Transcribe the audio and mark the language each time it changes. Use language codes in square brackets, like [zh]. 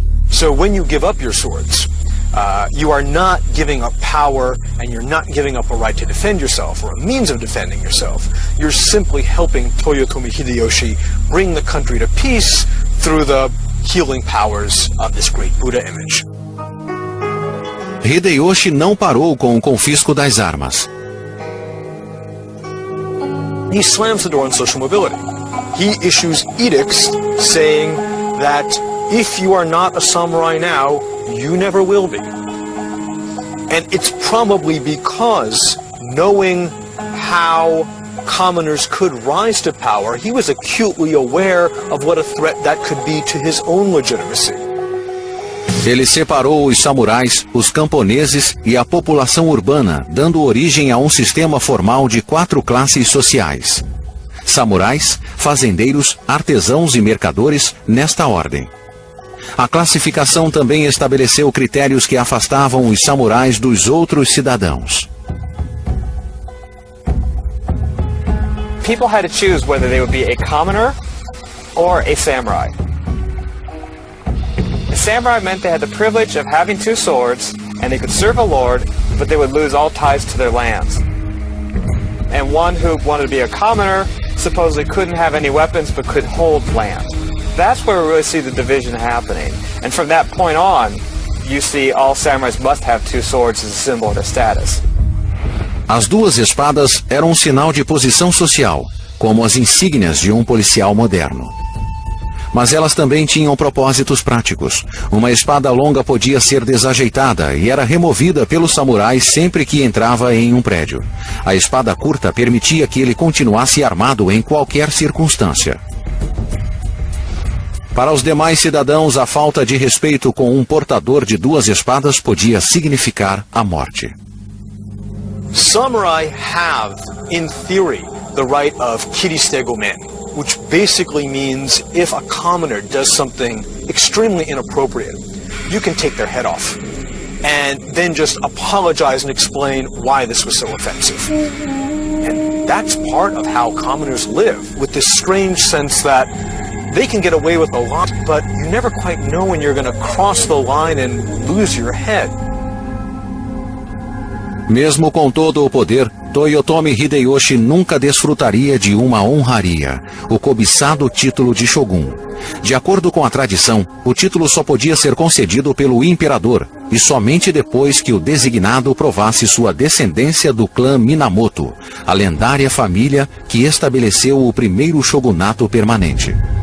[en] So when you give up your swords, you are not giving up power and you're not giving up a right to defend yourself or a means of defending yourself. You're simply helping Toyotomi Hideyoshi bring the country to peace through the healing powers of this great Buddha image. [pt] Hideyoshi não parou com o confisco das armas. [en] He slams the door on social mobility. He issues edicts saying that if you are not a samurai now, you never will be. And it's probably because, knowing how commoners could rise to power, he was acutely aware of what a threat that could be to his own legitimacy. [pt] Ele separou os samurais, os camponeses e a população urbana, dando origem a um sistema formal de 4 classes sociais. Samurais, fazendeiros, artesãos e mercadores, nesta ordem. A classificação também estabeleceu critérios que afastavam os samurais dos outros cidadãos. [en] People had to choose whether they would be a commoner or a samurai. A samurai meant they had the privilege of having 2 swords, and they could serve a lord, but they would lose all ties to their lands. And one who wanted to be a commoner supposedly couldn't have any weapons but could hold land. That's where we really see the division happening. And from that point on, you see all samurais must have 2 swords as a symbol of their status. [pt] As 2 espadas eram um sinal de posição social, como as insígnias de um policial moderno. Mas elas também tinham propósitos práticos. Uma espada longa podia ser desajeitada e era removida pelos samurais sempre que entrava em um prédio. A espada curta permitia que ele continuasse armado em qualquer circunstância. Para os demais cidadãos, a falta de respeito com um portador de 2 espadas podia significar a morte. [en] Samurai have, in theory, the right of kiristegomen, which basically means if a commoner does something extremely inappropriate, you can take their head off and then just apologize and explain why this was so offensive. And that's part of how commoners live, with this strange sense that they can get away with a lot, but you never quite know when you're going to cross the line and lose your head. [pt] Mesmo com todo o poder, Toyotomi Hideyoshi nunca desfrutaria de uma honraria, o cobiçado título de Shogun. De acordo com a tradição, o título só podia ser concedido pelo imperador, e somente depois que o designado provasse sua descendência do clã Minamoto, a lendária família que estabeleceu o primeiro shogunato permanente.